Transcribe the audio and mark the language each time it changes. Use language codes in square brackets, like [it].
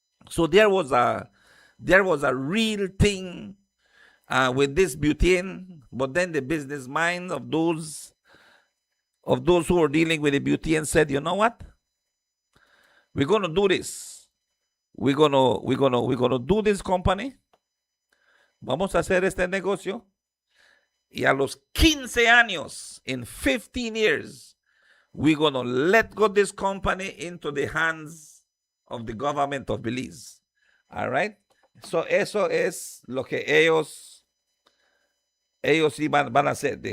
[en] So there was a real thing with this butane, but then the business mind of those who were dealing with the butane said, you know what? We're gonna do this. We're gonna do this company. [es] Vamos a hacer este negocio. Y a los 15 años, [en] in 15 years, we're going to let go this company into the hands of the government of Belize. All right? [es] So eso es lo que ellos van a hacer.